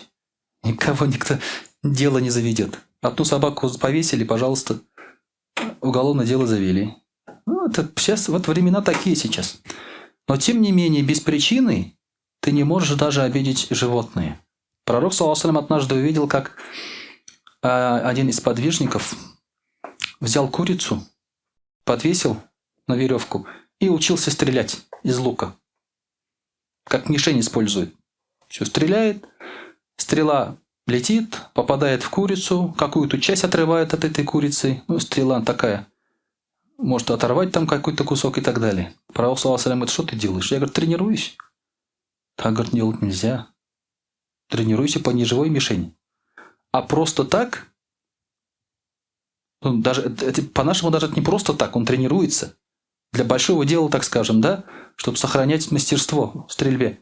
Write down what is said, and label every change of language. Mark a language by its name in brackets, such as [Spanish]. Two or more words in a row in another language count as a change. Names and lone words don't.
[Russian] Никого никто дело не заведет. Одну собаку повесили, пожалуйста, уголовное дело завели. Это сейчас, вот времена такие сейчас. Но тем не менее, без причины ты не можешь даже обидеть животные. Пророк, [Arabic] صلى الله عليه وسلم, [Russian] однажды увидел, как один из подвижников взял курицу, подвесил на веревку и учился стрелять из лука. Как мишень использует. Все, стреляет, стрела летит, попадает в курицу, какую-то часть отрывает от этой курицы. Стрела такая, может оторвать там какой-то кусок и так далее. Пророк, [Arabic] صلى الله عليه وسلم, [Russian] говорит, что ты делаешь? Я говорю, тренируюсь. Так, говорит, делать нельзя. Тренируйся по неживой мишени. А просто так, даже, по-нашему даже не просто так, он тренируется. Для большого дела, так скажем, да, чтобы сохранять мастерство в стрельбе.